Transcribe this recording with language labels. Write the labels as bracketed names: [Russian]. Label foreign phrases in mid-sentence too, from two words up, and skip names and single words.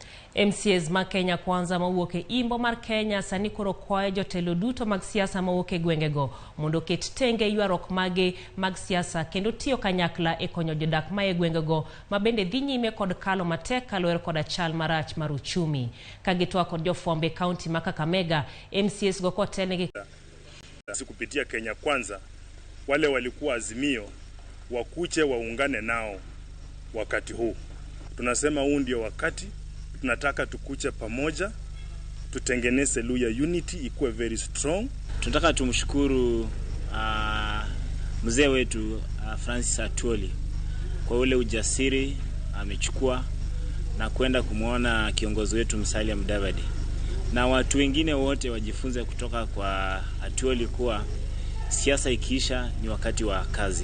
[Luo (Kenya and Tanzania)] MCAs ma Kenya kwanza mawuoke imbo mar Kenya sani koro kwayo jotelo duto mag siasa mawuoke gwengego mondo ket tenge ywarok mage mag siasa kendo tiyo kanyakla e konyo jodak ma e gwengego ma bende dhi nyime kod kalo matek kaluwore kod chal marach mar uchumi. Ka gitwa kod jofwambe kaunti ma Kakamega, MCAs go kotelnegi [Swahili] kupitia Kenya kwanza, wale walikuwa Azimio wakuche waungane nao wakati huu. Tunasema huu ndio wakati, tunataka tukuche pamoja, tutengeneze Luya unity ikuwe [English] very strong. [Swahili] Tunataka tumshukuru mzee wetu Francis Atwoli kwa ule ujasiri amechukua na kwenda kumuona kiongozi wetu Musalia Mudavadi. Na watu wengine wote wajifunze kutoka kwa Atwoli kuwa siasa ikiisha ni wakati wa kazi.